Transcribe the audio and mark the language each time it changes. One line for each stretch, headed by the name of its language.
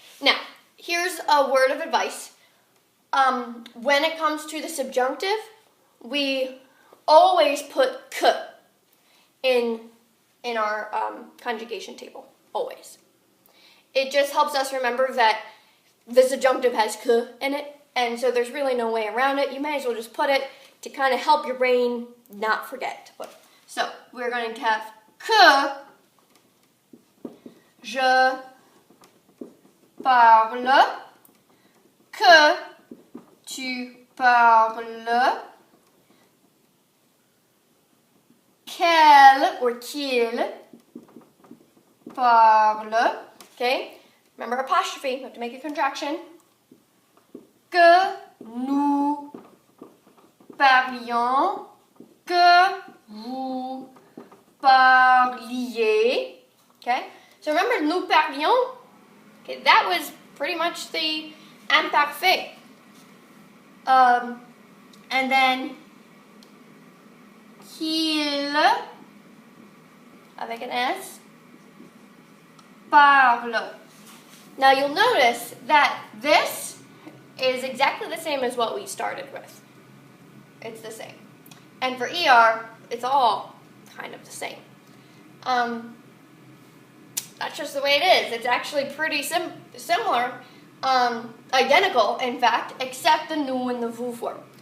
English: Now, here's a word of advice. When it comes to the subjunctive, we always put k in our conjugation table. Always. It just helps us remember that the subjunctive has k in it, and so there's really no way around it. You may as well just put it to kind of help your brain not forget to put it. So we're going to have
French: que je parle, que tu parles, qu'elle
English: or
French: qu'il parle.
English: Okay? Remember apostrophe, you have to make a contraction.
French: Que nous parlions, que vous parliez.
English: Okay? So remember
French: nous parlions,
English: that was pretty much the imparfait. And then
French: qu'il, avec
English: an S,
French: parle.
English: Now you'll notice that this is exactly the same as what we started with. It's the same. And for ER, it's all kind of the same. That's just the way it is. It's actually pretty similar, identical, in fact, except the nous and the vous form.